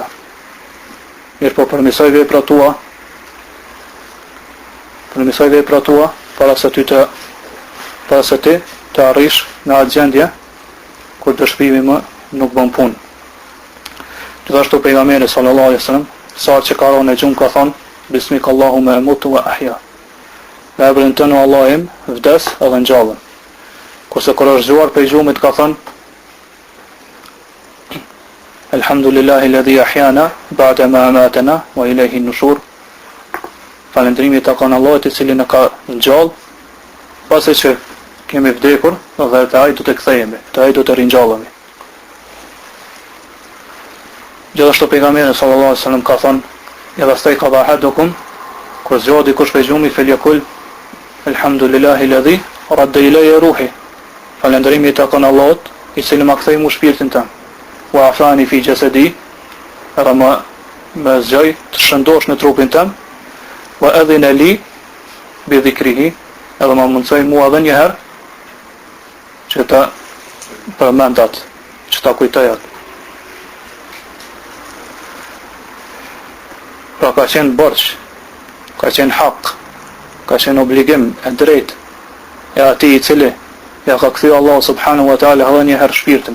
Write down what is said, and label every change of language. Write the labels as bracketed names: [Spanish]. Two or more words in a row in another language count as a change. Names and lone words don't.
[Albanian] Mirë po përmisoj veprat tua, para se ti të arrish në atë gjendje kur dëshpëimi më nuk bën punë. Gjithashtu pejgamberi [Arabic] صلى الله عليه وسلم, [Albanian] sa që ka rënë gjumë ka thonë, [Arabic] باسمك اللهم أموت وأحيا. [Albanian] Me emrin tënd o Allah im, vdes edhe ngjallem. Kurse kur është zgjuar prej gjumit ka thonë, [Arabic] الحمد لله الذي أحيانا بعد ما أماتنا وإليه النشور. [Albanian] Falëndrimi takon Allahut i cili na ka ngjall pasi që kemi vdekur dhe te ai do të kthehemi, te ai do të ringjallemi. Gjithashtu pejgamberi [Arabic] صلى الله عليه وسلم [Albanian] ka thënë, [Arabic] إذا استيقظ أحدكم, [Albanian] kur zgjohet dikush prej gjumit, [Arabic] فليقل الحمد لله الذي رد علي روحي. [Albanian] Falëndrimi takon Allahut i cili ma kthei mu shpirtin tim. [Arabic] وعافاني في جسدي, [Albanian] edhe më zgjoj të shëndosh në trupin tim, [Arabic] وأذن لي بذكره, [Albanian] edhe më mundsoj mua edhe një herë që ta përmendat, që ta kujtoj atë. Pra ka qenë borç, ka qenë hak, ka qenë obligim e drejt e atij i cili ja ka kthyer Allah [Arabic] سبحانه وتعالى [Albanian] edhe një herë shpirtin.